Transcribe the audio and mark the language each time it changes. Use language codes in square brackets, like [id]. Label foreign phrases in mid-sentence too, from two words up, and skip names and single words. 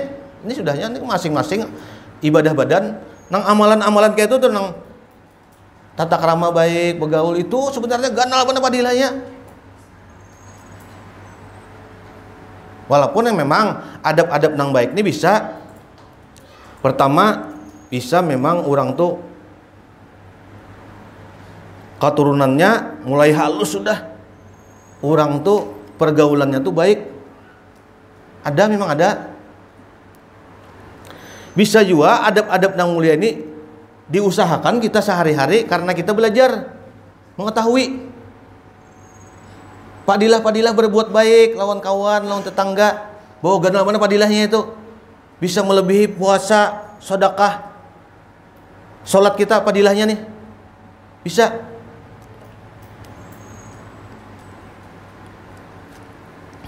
[bjn] Ini sudahnya nih masing-masing ibadah badan. Nang amalan-amalan kayak itu tuh nang tata krama baik, bergaul itu sebenarnya ganal apa padilahnya. Walaupun yang memang adab-adab nang baik ini bisa, pertama bisa memang orang tuh keturunannya mulai halus sudah, orang tuh pergaulannya tuh baik, ada memang ada. [id] Bisa juga adab-adab yang mulia ini diusahakan kita sehari-hari karena kita belajar mengetahui padilah-padilah berbuat baik lawan kawan, lawan tetangga, bahwa ganal mana padilahnya itu bisa melebihi puasa, sedekah, sholat kita padilahnya nih bisa.